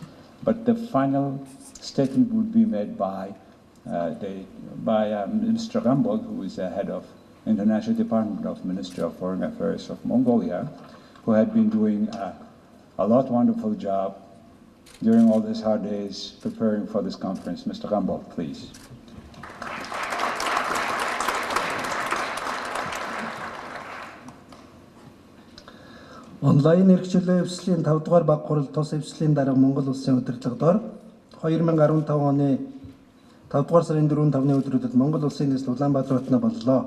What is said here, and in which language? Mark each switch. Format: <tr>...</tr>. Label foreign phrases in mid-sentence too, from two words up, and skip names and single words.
<en>But the final statement would be made by Mr. Rambod, who is the head of International Department of Ministry of Foreign Affairs of Mongolia, who had been doing a wonderful job during all these hard days preparing for this conference. Mr. Rambod, please.</en> <mn>Онлайн эрхчлөө эвслийн 5 дугаар баг хурал тус эвслийн дараа Монгол улсын удирдлагадор 2015 оны 5 дугаар сарын 4-5-ны өдрүүдэд Монгол улсын нийслэл Улаанбаатар хотно боллоо.</mn>